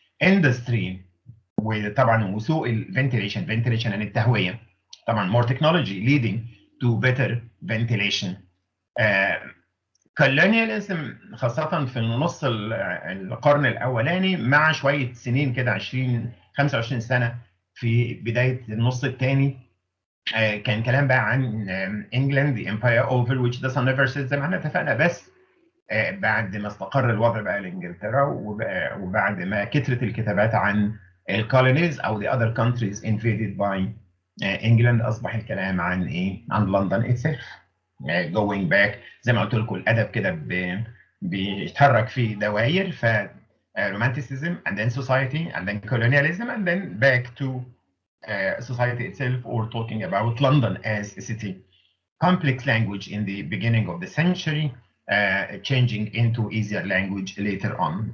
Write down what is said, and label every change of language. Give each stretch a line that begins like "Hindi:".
Arabic: Industry وطبعا وسوء ventilation يعني التهوية. طبعا
English: more technology leading to better ventilation.
Arabic: colonialism خاصة في نص القرن الأولاني مع شوية سنين كده 25 سنة في بداية النص الثاني كان كلام بقى عن England
English: the empire over which the sun never sets
Arabic: زي ما احنا اتفقنا. بس بعد ما استقر الوضع بقى لإنجلترا وبعد ما كثرت الكتابات عن الكولونيز أو
English: the other countries invaded by England
Arabic: أصبح الكلام عن إيه؟ عن لندن itself.
English: going back
Arabic: زي ما قلت لكم الأدب كده بيتحرك في دوائر ف
English: romanticism and then society and then colonialism and then back to society itself or talking about London as a city. Complex language in the beginning of the century, changing into easier language later on.